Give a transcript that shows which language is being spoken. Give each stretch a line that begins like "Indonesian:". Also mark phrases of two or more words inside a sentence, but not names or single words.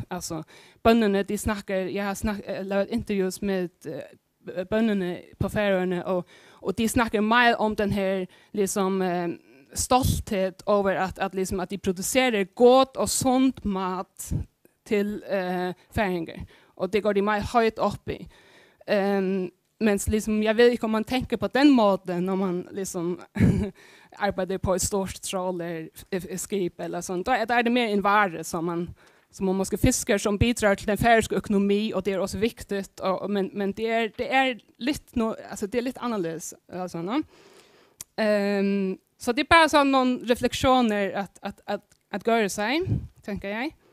Danish: Altså bønderne, de snakker, jeg har lavet interviews med bønderne på Færøerne, og de snakker meget om den her liksom stolthed over at de producerer godt og sundt mat til færinger. Og det går de meget højt op i. Mens liksom, jeg ved ikke om man tænker på den måten når man liksom arbejder på et stort trålerskib eller sådan.
Swedish: Der er det mere en vare som man som måste fiskar som bidrar till den färöiska ekonomi och det är också viktigt men det är lite alltså det är lite annorlunda alltså no? Så det är bara så någon reflektioner att göra sig tänker jag.